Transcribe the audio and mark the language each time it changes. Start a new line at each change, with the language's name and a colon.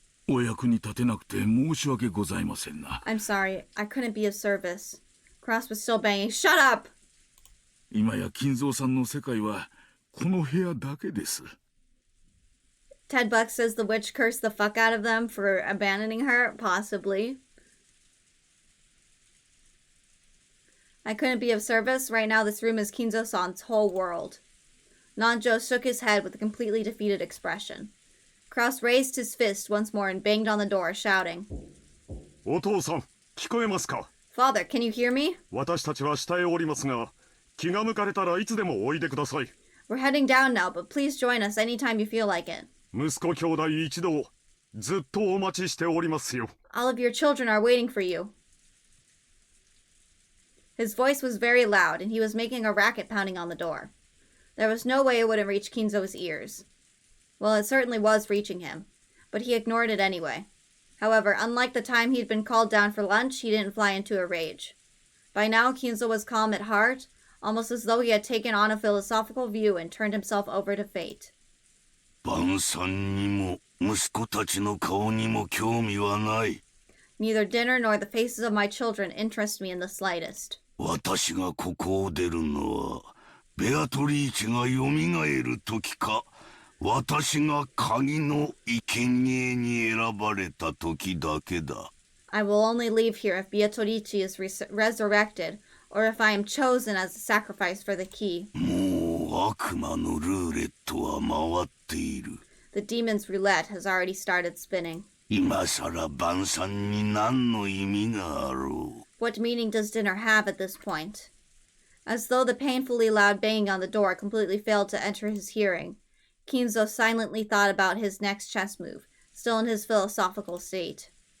Japanese: お役に立てなくて申し訳ございませんな。
English: I'm sorry, I couldn't be of service. Krause was still banging. Shut up!
Japanese: 今や金蔵さんの世界はこの部屋だけです。
English: Ted Buck says the witch cursed the fuck out of them for abandoning her? Possibly. I couldn't be of service. Right now, this room is Kinzo-san's whole world. Nanjo shook his head with a completely defeated expression. Krause raised his fist once more and banged on the door, shouting.
Japanese: お父さん、聞こえますか?
English: Father, can you hear me?
Japanese: 私たちは下へおりますが、気が向かれたらいつでもおいでください。
English: We're heading down now, but please join us anytime you feel like it.
Japanese: 息子兄弟一同、ずっとお待ちしておりますよ。
English: All of your children are waiting for you. His voice was very loud, and he was making a racket pounding on the door. There was no way it wouldn't reach Kinzo's ears. Well, it certainly was reaching him, but he ignored it anyway. However, unlike the time he'd been called down for lunch, he didn't fly into a rage. By now, Kinzo was calm at heart, almost as though he had taken on a philosophical view and turned himself over to fate.
Japanese: 晩餐にも息子たちの顔にも興味はない。
English: Neither dinner nor the faces of my children interest me in the slightest.
Japanese: 私がここを出るのは、ベアトリーチが蘇る時か、私が鍵の生贄に選ばれた時だけだ。
English: I will only leave here if Beatrice is resurrected, or if I am chosen as a sacrifice for the key.
Japanese: もう悪魔のルーレットは回っている。
English: The demon's roulette has already started spinning.
Japanese: 今さら晩餐に何の意味があろう。
English: What meaning does dinner have at this point? As though the painfully loud banging on the door completely failed to enter his hearing, Kinzo silently thought about his next chess move, still in his philosophical state.